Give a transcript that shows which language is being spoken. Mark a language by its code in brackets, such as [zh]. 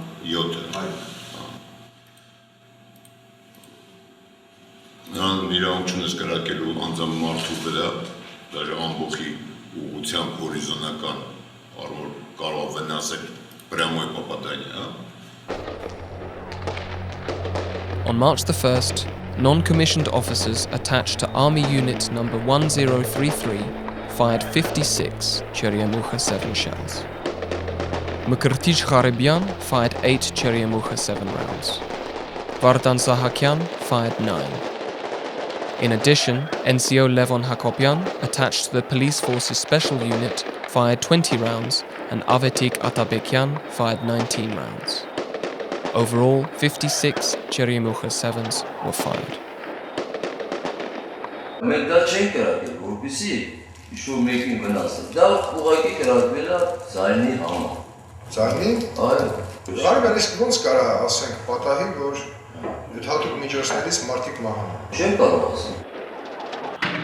[hy] 7-ը։ Նրան իրավունք չունես կրակելու անձամբ մարդու վրա, դաժե ամբողջի ուղղությամբ հորիզոնական, որ կարող վնասել [ru] прямое попадание. [en] On March the 1st, non-commissioned officers attached to Army Unit number 1033 fired 56 Cheryamucha 7 shells. Mkrtich Kharebyan fired 8 Cheryamucha 7 rounds. Vardan Sahakyan fired 9. In addition, NCO Levon Hakopyan, attached to the police force's special unit, fired 20 rounds, and Avetik Atabekyan fired 19 rounds. Overall, 56 Cheryamucha 7s were fired. [hy] Մենք դա չենք կրակել, որպեսզի ինչ-որ մեկին վնասել։ Դա ուղղակի կրակվել է ձայնի համար։ Ձայնի։ Այո։ Արմեն, իսկ ոնց կարա ասենք պատահի, որ հատուկ միջոցներից մարդիկ մահանում։ Չեմ կարող ասել։